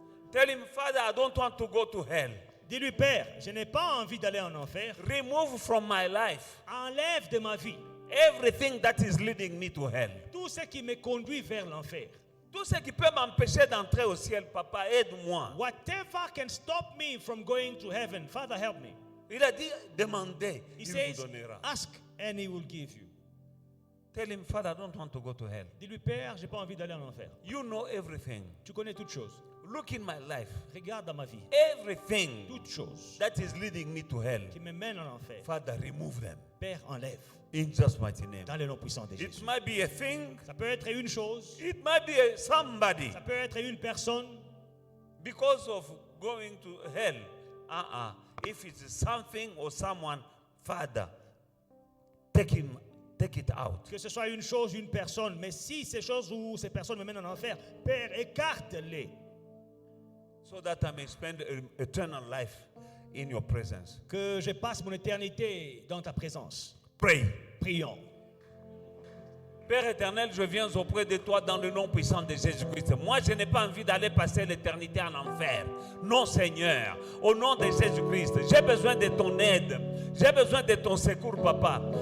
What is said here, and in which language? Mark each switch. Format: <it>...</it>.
<en>Tell him, Father, I don't want to go to hell.</en> <fr>Dis-lui, Père, je n'ai pas envie d'aller en enfer.</fr> <en>Remove from my life</en> <fr>Enlève de ma vie</fr> <en>everything that is leading me to hell.</en> <fr>tout ce qui me conduit vers l'enfer. Tout ce qui peut m'empêcher d'entrer au ciel, Papa, aide-moi.</fr> <en>Whatever can stop me from going to heaven, Father, help me.</en> <fr>Il a dit, demandez,</fr> <en>He</en> <fr>il vous</fr> <en>says,</en> <fr>donnera.</fr> <en>ask and he will give you. Tell him, Father, I don't want to go to hell.</en> <fr>Dis-lui, Père, je n'ai pas envie d'aller en enfer.</fr> <en>You know everything.</en> <fr>Tu connais toutes choses.</fr> <en>look in my life.</en> <fr>Regarde dans ma vie.</fr> <en>Everything</en> <fr>Toutes choses</fr> <en>that is leading me to hell,</en> <fr>qui me mènent en enfer.</fr> <en>Father, remove them.</en> <fr>Père, enlève.</fr> <en>In Jesus' mighty name.</en> <fr>Dans le nom puissant de</fr> <en>It</en> <fr>Jésus.</fr> <en>might be a thing.</en> <fr>Ça peut être une chose.</fr> <en>It might be somebody.</en> <fr>Ça peut être une personne.</fr> <en>Because of going to hell. If it's something or someone, Father, take it out.</en> <fr>Que ce soit une chose, une personne. Mais si ces choses ou ces personnes me mènent en enfer, Père, écarte-les.</fr> <en>So that I may spend eternal life in your presence.</en> <fr>Que je passe mon éternité dans ta présence.</fr> <en>Pray.</en> <fr>Prions. Père éternel, je viens auprès de toi dans le nom puissant de Jésus-Christ. Moi, je n'ai pas envie d'aller passer l'éternité en enfer. Non, Seigneur. Au nom de Jésus-Christ, j'ai besoin de ton aide. J'ai besoin de ton secours, Papa.</fr>